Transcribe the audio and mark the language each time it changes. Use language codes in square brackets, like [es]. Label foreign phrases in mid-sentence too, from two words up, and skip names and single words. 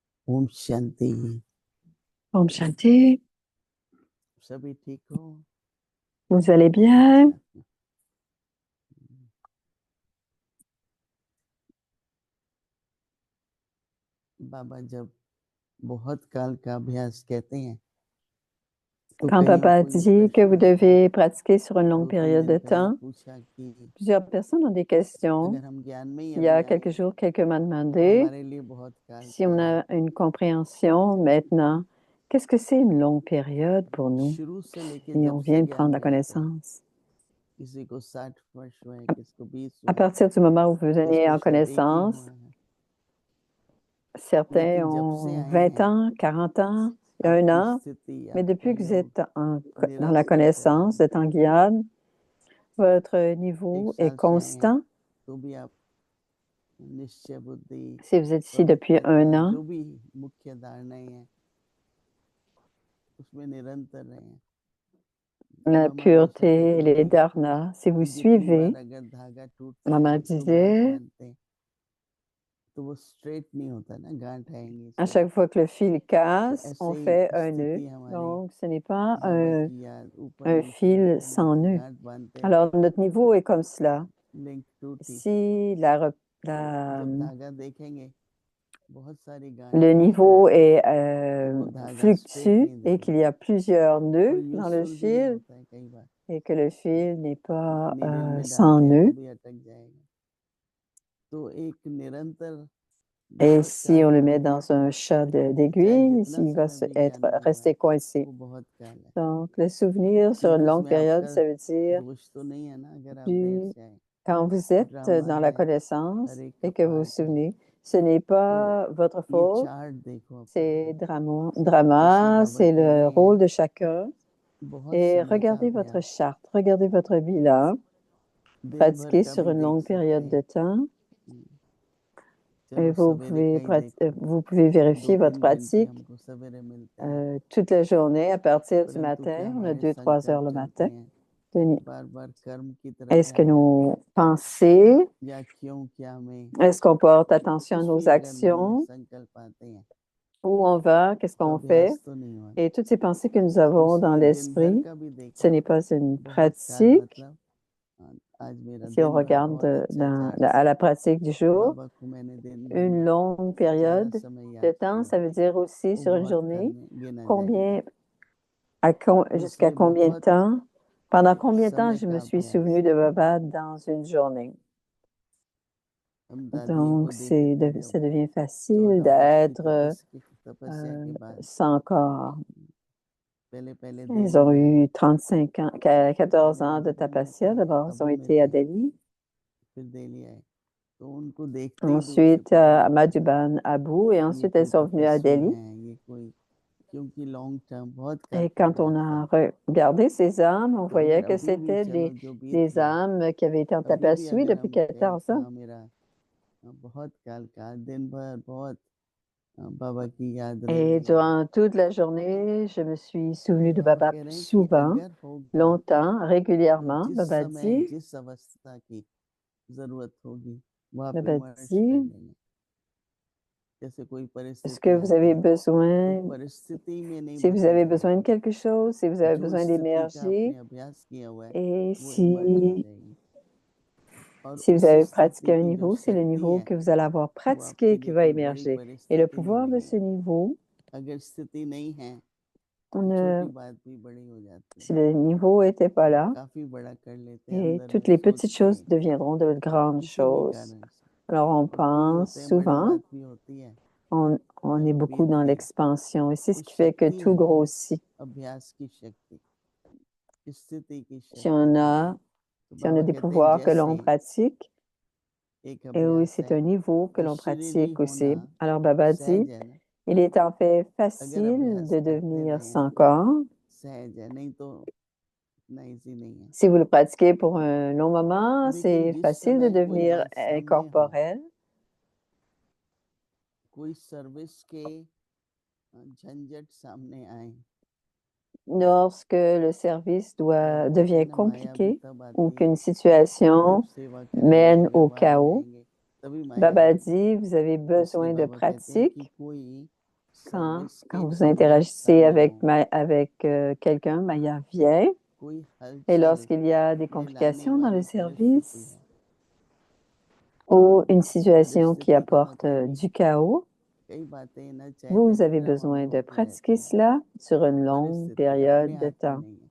[hi] ओम शांति। ओम शांति, सभी ठीक हो? [fr] vous allez bien? [hi] अच्छा। बाबा जब बहुत काल का अभ्यास कहते हैं तो [fr] Quand [hi] कहीं [fr] papa [hi] कोई [fr] dit que vous [hi] प्रश्न आया, [fr] devez pratiquer sur une longue [hi] 2-3 [fr] période [hi] दिन [fr] de [hi] पहले [fr] temps, [hi] पूछा कि [fr] plusieurs personnes ont des questions. [hi] अगर हम ज्ञान में ही [fr] Il y [hi] अभी [fr] a quelques [hi] आए [fr] jours, quelqu'un m'a [hi] तो [fr] demandé [hi] हमारे लिए बहुत काल [fr] si [hi] का [fr] on [hi] है। [fr] a une compréhension maintenant. Qu'est-ce que c'est une longue période pour nous [hi] शुरू से लेके [fr] si [hi] जब [fr] on [hi] से [fr] vient de prendre [hi] ज्ञान [fr] la [hi] मिला था, [fr] connaissance? [hi] किसी को 60 वर्ष हुए, किसको 20 [fr] À [hi] हुए, [fr] partir du moment où vous venez [hi] किसको [fr] en [hi] शायद एक ही [fr] connaissance, [hi] हुआ है, [fr] certains [hi] लेकिन जब से [fr] ont [hi] आए [fr] 20 [hi] हैं [fr] ans, 40 ans, un [hi] आपकी [fr] an, [hi] स्थिति, [fr] mais [hi] आपके [fr] depuis que vous [hi] योग [fr] êtes dans la [hi] निरंतर हो रहे [fr] connaissance, [hi] हैं। [fr] vous êtes en guiade, votre [hi] एक [fr] niveau est [hi] साल से आए हैं [fr] constant. [hi] तो भी आप निश्चय बुद्धि, [fr] Si vous êtes ici depuis [hi] पवित्रता, [fr] un an, [hi] जो भी मुख्य धारणाएं हैं उसमें निरंतर रहें। [fr] la [hi] मामा हमेशा [fr] pureté, [hi] कहती [fr] les [hi] थी [fr] dharnas, si vous [hi] कि जितनी [fr] suivez, [hi] बार अगर धागा टूटता [fr] maman [hi] है तो गांठ [fr] disait, [hi] बांधते तो वो स्ट्रेट नहीं होता ना, गांठ आएंगी [fr] à [hi] इसमें। [fr] chaque fois que le fil [hi] तो [fr] casse, [hi] ऐसे [fr] on [hi] ही [fr] fait un nœud. [hi] स्थिति हमारी, [fr] Donc, ce n'est pas [hi] बाबा की याद, ऊपर [fr] un [hi] नीचे [fr] fil [hi] ऊपर [fr] sans [hi] नीचे [fr] nœud. [hi] गांठ बांधते हैं, [fr] Alors, notre niveau est comme cela. [hi] लिंक टूटी [fr] Si [hi] जब धागा देखेंगे बहुत सारी [fr] le [hi] गांठें हैं [fr] niveau est [hi] वो धागा स्ट्रेट [fr] fluctue [hi] नहीं [fr] et qu'il [hi] देगा, [fr] y a plusieurs [hi] वो [fr] nœuds dans le [hi] यूजफुल भी नहीं [fr] fil [hi] होता है कई बार। [fr] et que le fil n'est pas [hi] नीडल में [fr] sans [hi] डालते हैं तो [fr] nœud, [hi] भी अटक जाएगा। तो एक निरंतर [fr] et [hi] बहुत [fr] si [hi] काल [fr] on le [hi] का [fr] met [hi] अभ्यास [fr] dans [hi] है, [fr] un chat [hi] चाहे [fr] d'aiguille, [hi] जितना [fr] il va [hi] समय भी ज्ञान [fr] être [hi] में हुआ [fr] resté [hi] है [fr] coincé. [hi] वो बहुत काल है, [fr] Donc, le souvenir sur une [hi] क्योंकि [fr] longue [hi] उसमें [fr] période, [hi] आपका [fr] ça veut dire [hi] दोष तो नहीं है ना अगर आप देर [fr] du, [hi] से आए। [fr] quand vous êtes [hi] ड्रामा [fr] dans la [hi] है, [fr] connaissance [hi] हर एक का [fr] et que vous vous [hi] पार्ट है। [fr] souvenez, ce n'est [hi] तो [fr] pas votre [hi] ये [fr] faute, [hi] चार्ट देखो अपना, [fr] c'est [hi] जैसे [fr] drama, [hi] बाबा [fr] c'est [hi] कह [fr] le [hi] रहे हैं [fr] rôle de chacun. [hi] बहुत [fr] Et [hi] समय का [fr] regardez votre [hi] अभ्यास, [fr] charte, regardez votre bilan, [hi] दिन भर [fr] pratiquez [hi] का [fr] sur [hi] भी [fr] une [hi] देख [fr] longue [hi] सकते [fr] période de [hi] हैं। [fr] temps et [hi] चलो सवेरे का ही देखो, [fr] vous pouvez vérifier votre [hi] 2-3 घंटे [fr] pratique [hi] हमको सवेरे मिलते हैं, [fr] toute la journée à partir du [hi] परंतु क्या [fr] matin. On a [hi] हमारे [fr] 2-3 heures [hi] संकल्प [fr] le [hi] चलते [fr] matin. [hi] हैं [fr] Denis, [hi] बार बार कर्म की तरफ [fr] est-ce que [hi] ध्यान जाते [fr] nos [hi] हैं, [fr] pensées, [hi] या क्यों क्या में, [fr] est-ce qu'on porte attention à [hi] कुछ [fr] nos [hi] भी अगर मन में [fr] actions, [hi] संकल्प आते हैं [fr] où on va, qu'est-ce [hi] तो [fr] qu'on fait? [hi] अभ्यास तो नहीं हुआ ना। [fr] Et toutes ces pensées que nous [hi] तो [fr] avons dans [hi] इसलिए दिन भर [fr] l'esprit, [hi] का भी [fr] ce [hi] देखें, [fr] n'est pas une [hi] बहुत काल [fr] pratique. [hi] मतलब आज मेरा [fr] Si on [hi] दिन भर [fr] regarde [hi] बहुत अच्छा [fr] à [hi] चार्ट [fr] la [hi] से [fr] pratique du jour, [hi] बाबा को मैंने दिन भर [fr] une [hi] में [fr] longue [hi] सारा [fr] période [hi] समय [fr] de [hi] याद [fr] temps, [hi] किया, [fr] ça veut dire aussi [hi] वो [fr] sur une [hi] बहुत काल [fr] journée, [hi] में गिना जाएगा। [fr] combien, jusqu'à [hi] दूसरे [fr] combien de [hi] बहुत [fr] temps, pendant combien de temps [hi] समय [fr] je [hi] का [fr] me suis [hi] अभ्यास, [fr] souvenu de Baba dans une journée. [hi] हम दादी [fr] Donc, [hi] को देखे थे [fr] ça [hi] जब [fr] devient facile [hi] 14 वर्ष की [fr] d'être [hi] तपस्या के बाद, [fr] sans corps. [hi] पहले पहले [fr] Ils [hi] दिल्ली [fr] ont [hi] में, [fr] eu 35 ans, 14 ans de [hi] अबू में [fr] tapasya. [hi] थे, [fr] D'abord, ils ont [hi] अबू में [fr] été à [hi] थे, [fr] Delhi. [hi] फिर दिल्ली आए, तो उनको देखते ही दूर से [fr] Ensuite, [hi] पता [fr] à [hi] लग गया [fr] Madhuban, Abu, et [hi] ये [fr] ensuite elles [hi] कोई [fr] sont venues à [hi] तपस्वी [fr] Delhi. [hi] हैं, ये कोई, क्योंकि [en] long term [hi] बहुत काल [fr] Et [hi] का [fr] quand on [hi] अभ्यास [fr] a [hi] था। [fr] regardé ces âmes, on [hi] तो [fr] voyait [hi] अगर [fr] que [hi] अभी भी [fr] c'était [hi] चलो जो बीत [fr] des [hi] गया, [fr] âmes qui avaient été en [hi] अभी भी [fr] tapasya [hi] अगर [fr] depuis [hi] हम कहें [fr] 14 [hi] कि [fr] ans. [hi] हाँ मेरा बहुत काल का दिन भर बहुत बाबा की याद [fr] Et [hi] रही है, [fr] durant toute la journée, je me suis [hi] तो [fr] souvenue de [hi] बाबा [fr] Baba [hi] कह रहे हैं कि [fr] souvent, [hi] अगर होगा [fr] longtemps, [hi] तो [fr] régulièrement. [hi] जिस समय जिस अवस्था की जरूरत होगी वहाँ पे [fr] Baba [hi] मर्ज कर [fr] dit, [hi] लेंगे। जैसे कोई [fr] est-ce que [hi] परिस्थिति [fr] vous [hi] आती [fr] avez [hi] है तो [fr] besoin, [hi] परिस्थिति में नहीं [fr] si vous avez [hi] बसेगी, [fr] besoin de quelque chose, si vous avez [hi] जो [fr] besoin [hi] स्थिति का [fr] d'énergie, [hi] आपने अभ्यास किया हुआ है [fr] et [hi] वो इमर्ज हो [fr] si [hi] जाएगी, और [fr] Si vous [hi] उस [fr] avez [hi] स्थिति [fr] pratiqué un [hi] की जो [fr] niveau, c'est le [hi] शक्ति [fr] niveau [hi] है [fr] que vous allez avoir [hi] वो आपके [fr] pratiqué qui [hi] लिए [fr] va [hi] कोई बड़ी [fr] émerger. Et le [hi] परिस्थिति नहीं [fr] pouvoir de ce [hi] बनेगी। [fr] niveau, [hi] अगर स्थिति नहीं है [fr] on [hi] तो छोटी [fr] ne- [hi] बात भी बड़ी हो जाती [fr] si [hi] है, [fr] le niveau n'était pas [hi] हम [fr] là, [hi] काफी बड़ा कर लेते हैं [fr] et [hi] अंदर [fr] toutes [hi] में [fr] les petites [hi] सोचते [fr] choses [hi] हैं [fr] deviendront de grandes [hi] किसी भी [fr] choses. [hi] कारण से, [fr] Alors on [hi] और कोई [fr] pense [hi] होते हैं बड़ी [fr] souvent, [hi] बात भी होती है, [fr] on est [hi] चलो [fr] beaucoup [hi] बीत [fr] dans [hi] गई, [fr] l'expansion, et c'est [hi] वो [fr] ce qui fait que [hi] शक्ति [fr] tout [hi] है, [fr] grossit. [hi] अभ्यास की शक्ति, स्थिति की [fr] Si [hi] शक्ति। [fr] on a, [hi] तो [fr] si on a [hi] बाबा [fr] des [hi] कहते हैं [fr] pouvoirs que [hi] जैसे [fr] l'on pratique, [hi] एक [fr] et oui, [hi] अभ्यास [fr] c'est [hi] है [fr] un niveau que [hi] जो [fr] l'on [hi] शरीरी [fr] pratique [hi] होना [fr] aussi. Alors Baba dit, [hi] सहज है ना, [fr] il est en fait [hi] अगर [fr] facile [hi] अभ्यास [fr] de [hi] करते [fr] devenir [hi] रहें [fr] sans [hi] तो [fr] corps. [hi] सहज है, नहीं तो इतना इजी नहीं है। [fr] Si vous le pratiquez pour un long moment, [hi] लेकिन [fr] c'est [hi] जिस [fr] facile de [hi] समय कोई [fr] devenir [hi] बात सामने हो, [fr] incorporel. [hi] कोई सर्विस के झंझट सामने आए, [fr] Lorsque le service [hi] बाबा कहते हैं [fr] devient [hi] ना माया भी [fr] compliqué [hi] तब [fr] ou [hi] आती है [fr] qu'une [hi] जब [fr] situation [hi] सेवा करने [fr] mène [hi] जाएंगे, [fr] au [hi] बाहर [fr] chaos, [hi] जाएंगे तभी माया [fr] Baba [hi] आएगी। [fr] dit, vous avez [hi] तो इसलिए [fr] besoin de [hi] बाबा कहते हैं कि [fr] pratique. [hi] कोई [fr] Quand vous interagissez avec quelqu'un, Maya vient. Et lorsqu'il y a des complications dans le service ou une situation qui apporte du chaos, vous avez besoin de pratiquer cela sur une longue période de temps.